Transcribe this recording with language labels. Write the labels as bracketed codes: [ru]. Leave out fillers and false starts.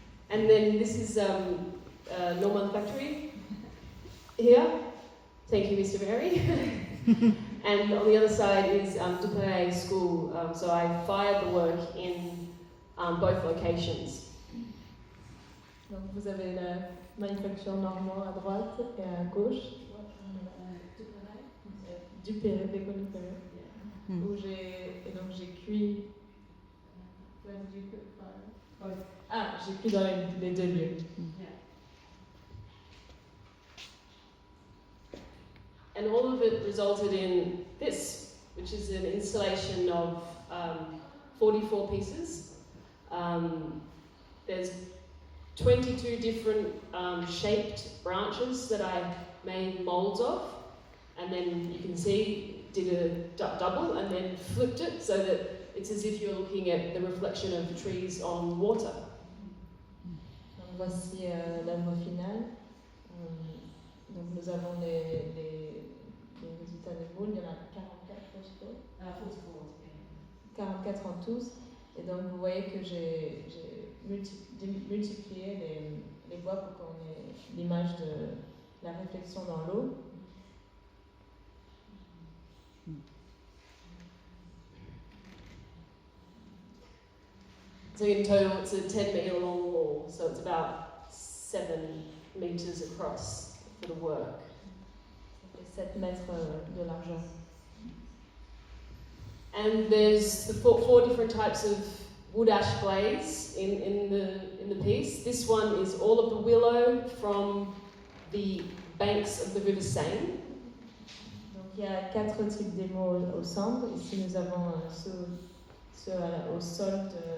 [en] And then this is Norman Factory here. Thank you, Mr. Berry. And on the other side is Duperrey School. So I fired the work in both locations. [fr] Donc vous avez la manufacture normand à droite et à gauche. Duperrey, l'école Duperrey. Où j'ai cuit. J'ai cuit dans les deux lieux. [en] And all of it resulted in this, which is an installation of 44 pieces. There's 22 different shaped branches that I made molds of, and then you can see, did a double and then flipped it so that it's as if you're looking at the reflection of the trees on water. [fr] Donc voici l'œuvre finale. Donc nous avons les résultats des moules, il y en a 44 je suppose. 44 en tous. Et donc vous voyez que j'ai multiplié les bois pour qu'on ait l'image de la réflexion dans l'eau. [en] So in total it's a 10-metre long wall, so it's about 7 metres across for the work. [fr] Ça fait 7 mètres de largeur. [en] And there's the four different types of wood ash glaze in the piece. This one is all of the willow from the banks of the River Seine. [fr] Donc il y a 4 types d'émaux au centre. Ici nous avons ceux au sol